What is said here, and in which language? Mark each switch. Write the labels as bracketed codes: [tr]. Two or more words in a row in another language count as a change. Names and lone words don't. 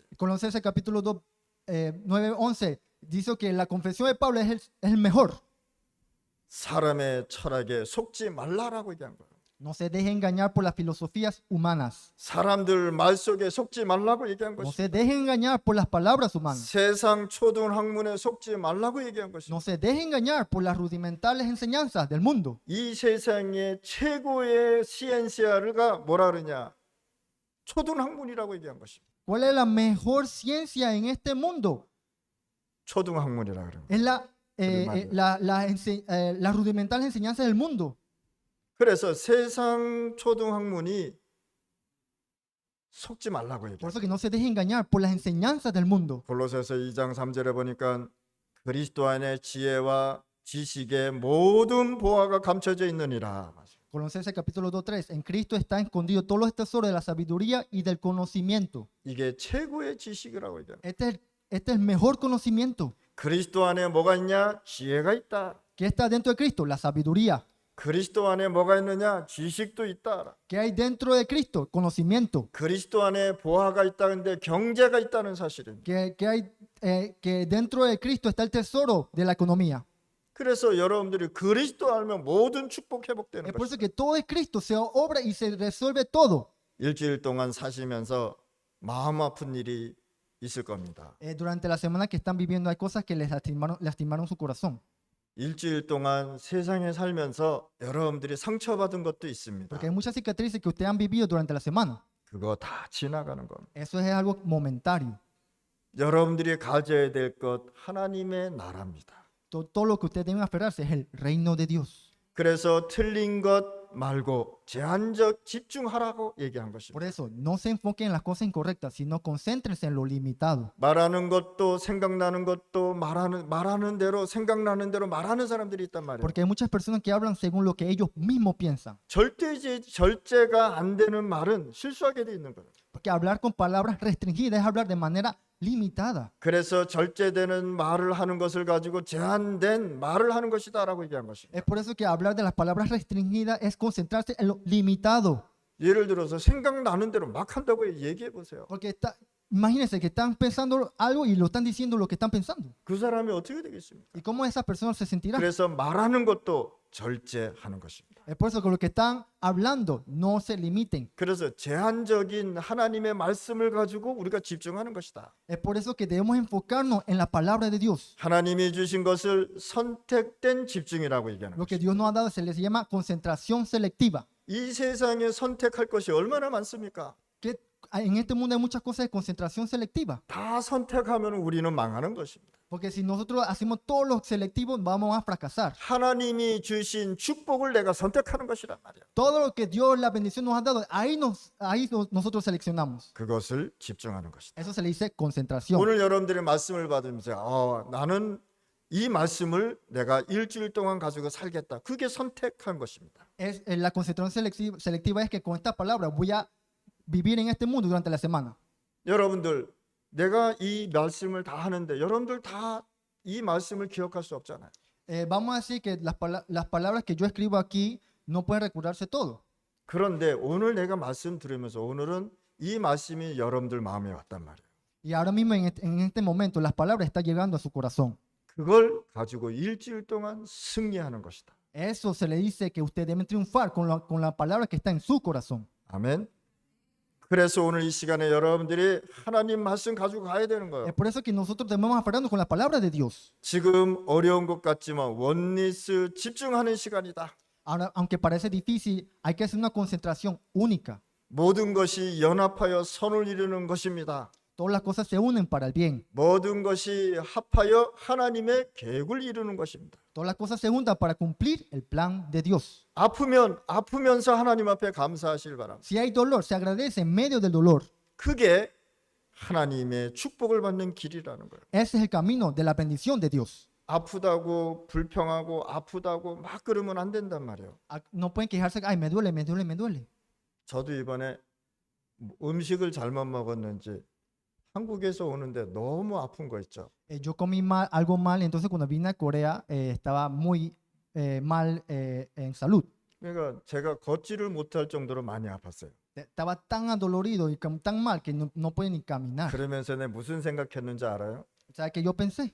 [es] Colosenses capítulo 2, 9, 11 dice que la confesión de Pablo es el mejor. [ko] 사람의 철학에 속지 말라라고 얘기한 거예요. [es] No se deje engañar por las filosofías humanas. [ko] 사람들 말 속에 속지 말라고 얘기한 [es] No [ko] 것입니다. [es] se deje engañar por las palabras humanas. [ko] 세상 초등학문에 속지 말라고 얘기한 것입니다. [es] No se deje engañar por las rudimentales enseñanzas del mundo. [ko] 이 세상의 최고의 시엔시아가 뭐라 그러냐? 초등학문이라고 얘기한 것입니다. [es] ¿Cuál es la mejor ciencia en este mundo? [ko] 초등학문이라 그러는 거예요. [es] Es las rudimentales enseñanzas del mundo. [ko] 그래서 세상 초등학문이 속지 말라고 [es] Por [ko] 얘기해요. [es] eso que no se deje engañar por las enseñanzas del mundo. [ko] 골로새서 2장 3절에 보니까 그리스도 안에 지혜와 지식의 모든 보화가 감춰져 있느니라. [es] Colosenses capítulo 2, 3. En Cristo está escondido todos los tesoros de la sabiduría y del conocimiento. [ko] 이게 최고의 지식이라고 얘기해요. [es] Este es el mejor conocimiento. [ko] 그리스도 안에 뭐가 있냐? 지혜가 있다. [es] ¿Qué está dentro de Cristo? La sabiduría. [ko] 그리스도 안에 뭐가 있느냐? 지식도 있다. [es] ¿Qué hay dentro de Cristo? Conocimiento. [ko] 그리스도 안에 보화가 있다는데 경제가 있다는 사실입니다. [es] Que dentro de Cristo está el tesoro de la economía. [ko] 그래서 여러분들이 그리스도 알면 모든 축복 회복되는 [es] Es por eso [ko] 것입니다. [es] que todo es Cristo, se obra y se resuelve todo. [ko] 일주일 동안 사시면서 마음 아픈 일이 있을 겁니다. [es] Durante la semana que están viviendo hay cosas que les lastimaron su corazón. [ko] 일주일 동안 세상에 살면서 여러분들이 상처받은 것도 있습니다. [es] Porque hay muchas cicatrices que ustedes han vivido durante la semana. [ko] 그거 다 지나가는 겁니다. [es] Eso es algo momentario. [ko] 여러분들이 가져야 될 것 하나님의 나라입니다. [es] Todo lo que ustedes deben aferrarse es el reino de Dios. [ko] 그래서 틀린 것 말고 제한적 집중하라고 얘기한 것입니다. [es] Por eso, no se enfoquen en las cosas incorrectas, sino concéntrense en lo limitado. [ko] 말하는 것도 생각나는 것도 말하는 대로 생각나는 대로 말하는 사람들이 있단 말이에요. [es] Porque hay muchas personas que hablan según lo que ellos mismos piensan. [ko] 절제가 안 되는 말은 실수하게 돼 있는 거예요. [es] Porque hablar con palabras restringidas es hablar de manera limitada. [ko] 그래서 절제되는 말을 하는 것을 가지고 제한된 말을 하는 것이다라고 얘기한 것입니다. [es] Es por eso que hablar de las palabras restringidas es concentrarse en lo limitado. [ko] 예를 들어서 생각나는 대로 막 한다고 얘기해 보세요. [es] Porque imagínense que están pensando algo y lo están diciendo lo que están pensando. [ko] 그 사람이 어떻게 되겠습니까? [es] ¿Y cómo esa persona se sentirá? [ko] 그래서 말하는 것도 절제하는 것입니다. [es] Es por eso que lo que están hablando no se limiten. [ko] 그래서 제한적인 하나님의 말씀을 가지고 우리가 집중하는 것이다. [es] Es por eso que debemos enfocarnos en la palabra de Dios. [ko] 하나님이 주신 것을 선택된 집중이라고 얘기하는 [es] Lo que [ko] 것이다. [es] Dios nos ha dado se les llama concentración selectiva. [ko] 이 세상에 선택할 것이 얼마나 많습니까? [es] Que en este mundo hay muchas cosas de concentración selectiva. [ko] 다 선택하면 우리는 망하는 것입니다. [es] Porque si nosotros hacemos todos los selectivos, vamos a fracasar. [ko] 하나님이 주신 축복을 내가 선택하는 것이란 말이야. [es] Todo lo que Dios, la bendición nos ha dado, nosotros seleccionamos. [ko] 그것을 집중하는 것이다. [es] Eso se le dice concentración. [ko] 오늘 여러분들의 말씀을 받으면서 나는 이 말씀을 내가 일주일 동안 가지고 살겠다. 그게 선택한 것입니다. [es] La concentración selectiva es que con esta palabra voy a vivir en este mundo durante la semana. [ko] 여러분들 내가 이 말씀을 다 하는데 여러분들 다 이 말씀을 기억할 수 없잖아요. [es] Vamos a decir que las palabras que yo escribo aquí no pueden recordarse todo. [ko] 그런데 오늘 내가 말씀 들으면서 오늘은 이 말씀이 여러분들 마음에 왔단 말이에요. [es] Y ahora mismo en este momento las palabras están llegando a su corazón. [ko] 그걸 가지고 일주일 동안 승리하는 것이다. [es] Eso se le dice que ustedes deben triunfar con la palabra que está en su corazón. [ko] 아멘. 그래서 오늘 이 시간에 여러분들이 하나님 말씀 가지고 가야 되는 거예요. [es] Es por eso que nosotros debemos aferrarnos con la palabra de Dios. [ko] 지금 어려운 것 같지만 원리스 집중하는 시간이다. [es] Ahora, aunque parece difícil, hay que hacer una concentración única. [ko] 모든 것이 연합하여 선을 이루는 것입니다. [es] Todas las cosas se unen para el bien. [ko] 모든 것이 합하여 하나님의 계획을 이루는 것입니다. [es] Todas las cosas se juntan para cumplir el plan de Dios. [ko] 아프면서 하나님 앞에 감사하실 바랍니다. [es] Si hay dolor, se agradece en medio del dolor. [ko] 그게 하나님의 축복을 받는 길이라는 거예요. [es] Ese es el camino de la bendición de Dios. [ko] 아프다고 불평하고 아프다고 막 그러면 안 된단 말이에요. [es] No pueden quejarse, ay, me duele, me duele, me duele. [ko] 저도 이번에 음식을 잘못 먹었는지 한국에서 오는데 너무 아픈 거 있죠. [es] Yo comí mal, algo mal, entonces cuando vine a Corea estaba muy mal en salud. [ko] 그러니까 제가 걷지를 못할 정도로 많이 아팠어요. [es] Estaba tan adolorido y tan mal que no podía ni caminar. [ko] 그러면서 내가 무슨 생각했는지 알아요? [es] ¿Sabes qué yo pensé?